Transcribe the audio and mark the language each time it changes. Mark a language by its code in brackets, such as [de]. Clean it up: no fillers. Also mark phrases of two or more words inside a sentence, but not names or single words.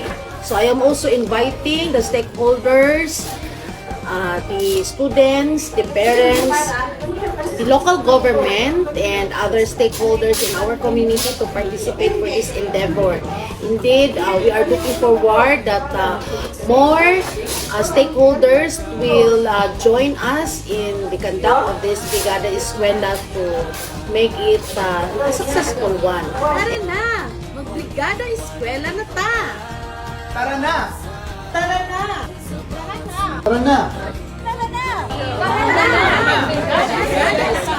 [en] So I am also inviting the stakeholders, the students, the parents, the local government, and other stakeholders in our community to participate for this endeavor. Indeed, we are looking forward that more stakeholders will join us in the conduct of this Brigada Eskwela to make it a successful one. [tl] Tara na! Mag-Brigada Eskwela na ta! Tara na! Tara na! Tara na! Tara na! Tara na!